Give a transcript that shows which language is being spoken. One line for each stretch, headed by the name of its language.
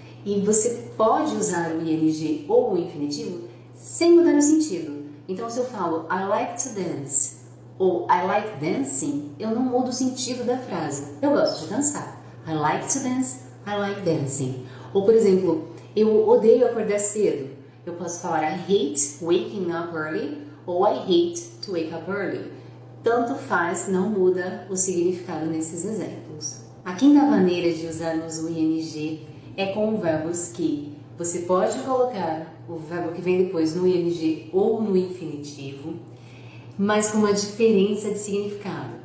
Portuguese: E você pode usar o ing ou o infinitivo sem mudar o sentido. Então, se eu falo
English: I like to dance
Portuguese: ou
English: I like dancing,
Portuguese: eu não mudo o sentido da frase. Eu gosto de dançar.
English: I like to dance, I like dancing.
Portuguese: Ou, por exemplo, eu odeio acordar cedo. Eu posso falar
English: I hate waking up early
Portuguese: ou
English: I hate to wake up early.
Portuguese: Tanto faz, não muda o significado nesses exemplos. A quinta maneira de usarmos o ing é com verbos que você pode colocar o verbo que vem depois no ing ou no infinitivo, mas com uma diferença de significado.